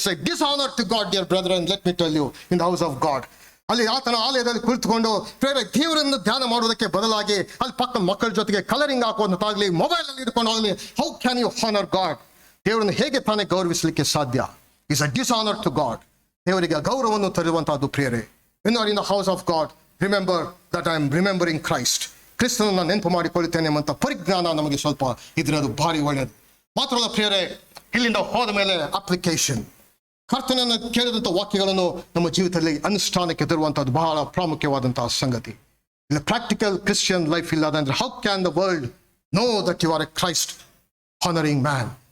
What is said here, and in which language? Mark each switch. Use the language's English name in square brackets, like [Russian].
[English] It's a dishonour to God dear brother and let me tell you, in the house of God. [Kannada] ಅಲ್ಲಿ ಆತನ ಆಲಯದಲ್ಲಿ ಕುಳಿತುಕೊಂಡು ದೇವರನ್ನು ಧ್ಯಾನ ಮಾಡುವುದಕ್ಕೆ ಬದಲಾಗಿ ಅಲ್ಲಿ ಪಕ್ಕ ಮಕ್ಕಳ ಜೊತೆಗೆ ಕಲರಿಂಗ್ ಹಾಕುವಂತಾಗಲಿ, ಮೊಬೈಲಲ್ಲಿ ಇಟ್ಕೊಂಡು ಆಗಲಿ, [English] How can you honour God? [Kannada] ದೇವರನ್ನು ಹೇಗೆ ತಾನೇ ಗೌರವಿಸಲಿಕ್ಕೆ ಸಾಧ್ಯ? [English] Is a dishonour to God. [Kannada] ದೇವರಿಗೆ ಗೌರವವನ್ನು ತರುವಂತಹದ್ದು ಪ್ರಿಯರೇ. [English] When you are in the house of God, remember that I am remembering Christ. [Kannada] ಕ್ರಿಸ್ತನನ್ನು ನೆನಪು ಮಾಡಿಕೊಳ್ಳುತ್ತೇನೆ ಎಂಬಂತ ಪರಿಜ್ಞಾನ ನಮಗೆ ಸ್ವಲ್ಪ ಇದರದು ಭಾರಿ ಒಳ್ಳೆಯದು. ಮಾತ್ರವಲ್ಲ ಪ್ರಿಯರೇ, ಇಲ್ಲಿಂದ ಹೋದ ಮೇಲೆ ಅಪ್ಲಿಕೇಶನ್, ಕರ್ತನನ್ನು ಕೇಳಿದಂಥ ವಾಕ್ಯಗಳನ್ನು ನಮ್ಮ ಜೀವಿತದಲ್ಲಿ ಅನುಷ್ಠಾನಕ್ಕೆ ತರುವಂಥದ್ದು ಬಹಳ ಪ್ರಾಮುಖ್ಯವಾದಂತಹ ಸಂಗತಿ. ಇಲ್ಲ [English] practical Christian life [Kannada] ಇಲ್ಲ ಅಂದ್ರೆ [English] How can the world know that you are a Christ honouring man?